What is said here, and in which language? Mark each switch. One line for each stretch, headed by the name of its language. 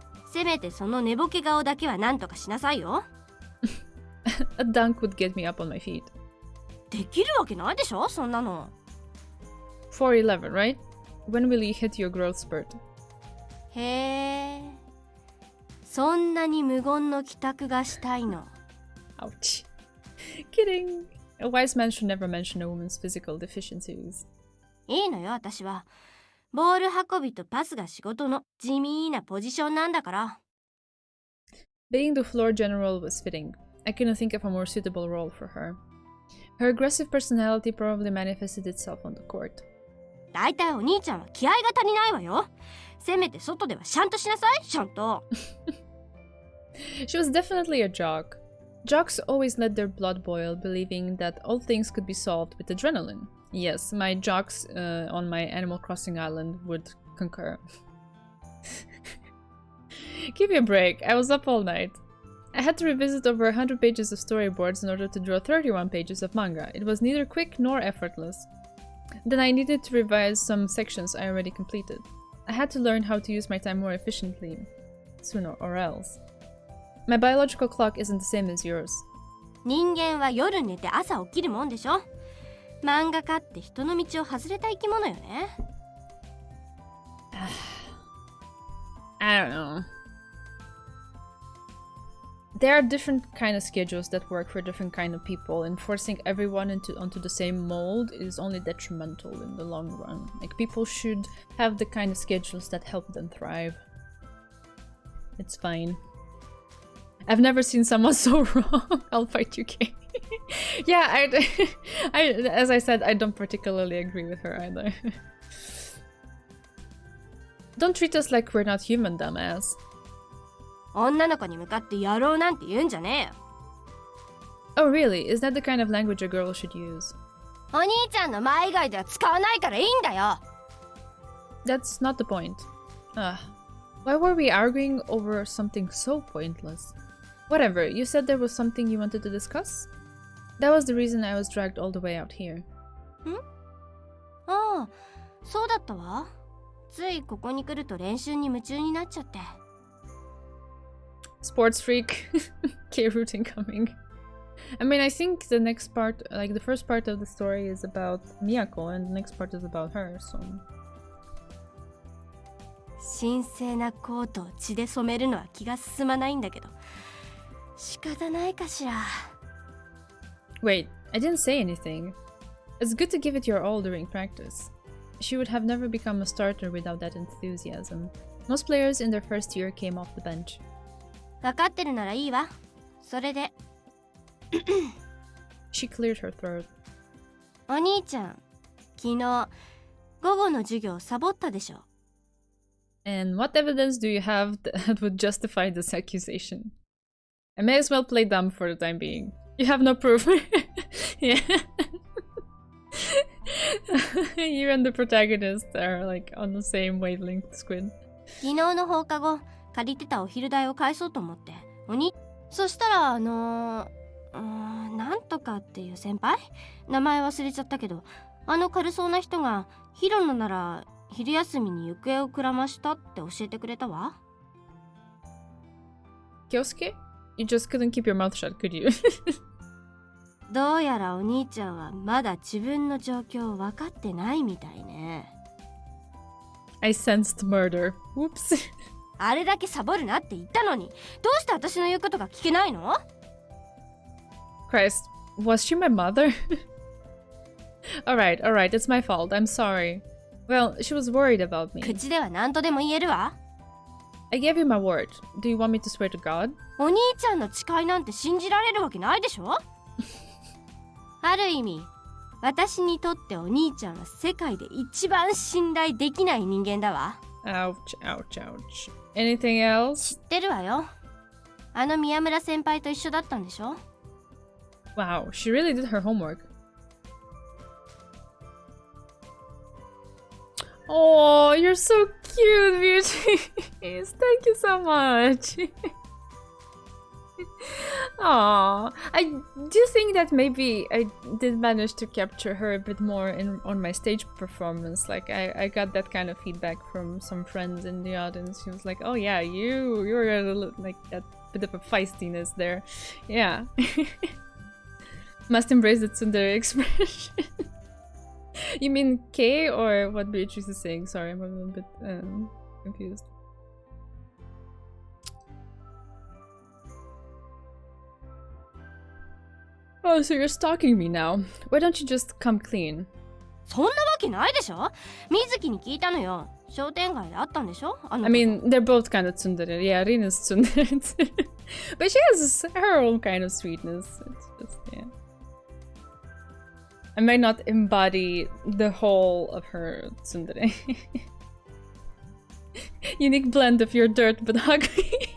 Japanese: せめてその寝ぼけ顔だけはなんとかしなさいよ。
English: A dunk would get me up on my feet.
Japanese: できるわけないでしょ、そんなの。
English: 4:11, right? When will you hit your growth spurt?
Japanese: へえ。そんなに無言の帰宅がしたいの。
English: Ouch. Kidding. A wise man should never mention a woman's physical deficiencies.
Japanese: いいのよ、私は。ボール運びとパスが仕事の地味なポジションなんだから。
English: Being the floor general was fitting. I couldn't think of a more suitable role for her. Her aggressive personality probably manifested itself on the court.
Japanese: だいたいお兄ちゃんは気合が足りないわよ。せめて外ではシャンとしなさい、シャンと。
English: She was definitely a jock. Jocks always let their blood boil, believing that all things could be solved with adrenaline. Yes, my jocks on my Animal Crossing island would concur. Give me a break, I was up all night. I had to revisit over 100 pages of storyboards in order to draw 31 pages of manga. It was neither quick nor effortless. Then I needed to revise some sections I already completed. I had to learn how to use my time more efficiently, sooner or else. My biological clock isn't the same as yours.
Japanese: 人間は夜寝て朝起きるもんでしょ。漫画家って人の道を外れた生き物よね。
English: I don't know. There are different kind of schedules that work for different kind of people, and forcing everyone onto the same mold is only detrimental in the long run. Like, people should have the kind of schedules that help them thrive. It's fine. I've never seen someone so wrong. I'll fight you, Kay. Yeah, as I said, I don't particularly agree with her either. Don't treat us like we're not human, dumbass.
Japanese: 女の子に向かってやろうなんて言うんじゃねえよ。
English: Oh, really? Is that the kind of language a girl should use?
Japanese: お兄ちゃんの前以外では使わないからいいんだよ。
English: That's not the point. Why were we arguing over something so pointless? Whatever, you said there was something you wanted to discuss? That was the reason I was dragged all the way out here.
Japanese: ああ、そうだったわ。ついここに来ると練習に夢中になっちゃって。
English: Sports freak. K-root incoming. I mean, I think the next part, like the first part of the story is about Miyako and the next part is about her, so...
Japanese: 神聖なコートを血で染めるのは気が進まないんだけど、仕方ないかしら。
English: Wait, I didn't say anything. It's good to give it your all during practice. She would have never become a starter without that enthusiasm. Most players in their first year came off the bench.
Japanese: 分かってるならいいわ。それで。
English: She cleared her throat.
Japanese: お兄ちゃん、昨日午後の授業サボったでしょ。
English: And what evidence do you have that would justify this accusation? I may as well play dumb for the time being. You have no proof. Yeah. You and the protagonist are like on the same wavelength, Squid.
Japanese: 昨日の放課後、借りてたお昼代を返そうと思って。そしたらなんとかっていう先輩？名前忘れちゃったけど、あの軽そうな人がヒロノなら昼休みに行方をくらましたって教えてくれたわ。
English: Kyosuke? You just couldn't keep your mouth shut, could you?
Japanese: どうやらお兄ちゃんはまだ自分の状況を分かってないみたいね。
English: I sensed murder. Whoops.
Japanese: あれだけサボるなって言ったのに、どうして私の言うことが聞けないの？
English: Christ, was she my mother? Alright, it's my fault. I'm sorry. Well, she was worried about me.
Japanese: 口では何とでも言えるわ。
English: I gave you my word. Do you want me to swear to God?
Japanese: お兄ちゃんの誓いなんて信じられるわけないでしょ。ある意味私にとってお兄ちゃんは世界で一番信頼できない人間だわ。
English: Ouch, ouch, ouch. Anything else?
Japanese: 知ってるわよ。あの宮村先輩と一緒だったんでしょ。
English: Wow, she really did her homework. Oh, you're so cute, Beatrice. Thank you so much. Aw, I do think that maybe I did manage to capture her a bit more on my stage performance. Like I got that kind of feedback from some friends in the audience. She was like, "Oh yeah, you're a little, like that bit of a feistiness there." Yeah. Must embrace the tsundere expression. You mean K or what Beatrice is saying? Sorry, I'm a little bit confused. Oh, so you're stalking me now. Why don't you just come clean?
Japanese: そんなわけないでしょ。水木に聞いたのよ。商店街で会ったんでしょ。
English: I mean, they're both kind of tsundere. Yeah, Rina's tsundere too. But she has her own kind of sweetness. It's just, yeah. I might not embody the whole of her tsundere. Unique blend of your dirt but ugly.